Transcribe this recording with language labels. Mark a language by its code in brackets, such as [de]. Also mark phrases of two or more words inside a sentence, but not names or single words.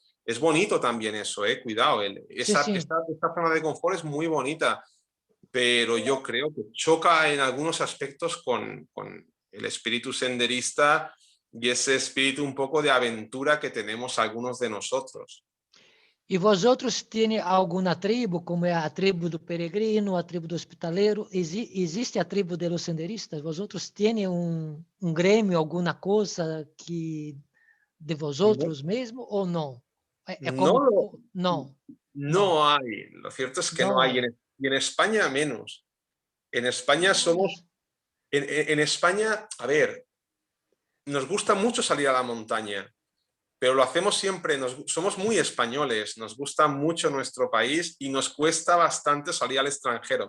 [es] Es bonito también eso, cuidado. Esta zona de confort es muy bonita, pero yo creo que choca en algunos aspectos con el espíritu senderista y ese espíritu un poco de aventura que tenemos algunos de nosotros. [pt] E vosotros têm alguma tribo, como é a tribo do peregrino, a tribo do hospitaleiro? Existe a tribo [es] de los senderistas? [pt] Vosotros têm grêmio, alguma coisa que de vosotros mesmo ou não? [es] No hay. Lo cierto es que no hay. Y en España menos. En España somos... En España, a ver, nos gusta mucho salir a la montaña, pero lo hacemos siempre, somos muy españoles, nos gusta mucho nuestro país y nos cuesta bastante salir al extranjero.